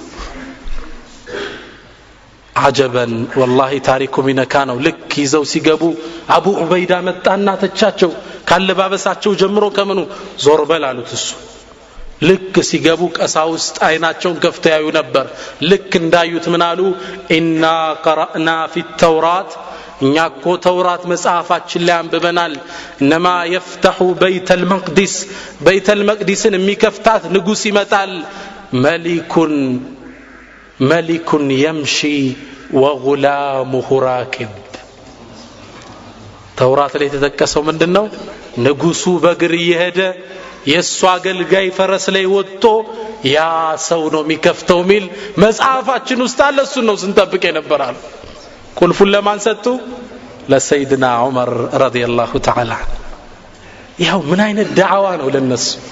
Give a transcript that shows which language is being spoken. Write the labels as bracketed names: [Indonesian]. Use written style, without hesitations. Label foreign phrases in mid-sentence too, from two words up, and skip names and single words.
[Amharic] አጀበን ወላሂ ታሪኩ ሚነካ ነው ልክ ይዘው ሲገቡ አቡ ዑበይዳ መጣና ተቻቸው ካለባበሳቸው ጀምሮ ከመኑ ዞርበል አሉት እሱ ልክ ሲገቡ ቀሳውስት አይናቸውን ከፍተው ያዩ ነበር ልክ እንዳዩት ምን አሉ [Arabic] إنا قرأنا في التوراة [Amharic] እኛ እኮ ተውራት መጽሐፋችን ላይ አንብበናል እነማ [Arabic] يفتح بيت المقدس [Amharic] የሚከፍታት ንጉስ ይመጣል [Arabic] ملك يمشي وغلامه راكب [Amharic] ተውራት ላይ ተጠቀሰው ምንድነው ንጉሱ በእግር እየሄደ የሱ አገልጋይ ፈረስ ላይ ወጥቶ ያ ሰው ነው የሚከፍተው ሚል መጽሐፋችን ውስጥ አለ እሱ ነው ስንጠብቅ የነበራል ቁልፉን ለማን ሰጡ ለሰይድና ዑመር [Arabic] رضي الله تعالى [Amharic] ያው ምን አይነት ዳዕዋ ነው ለነሱ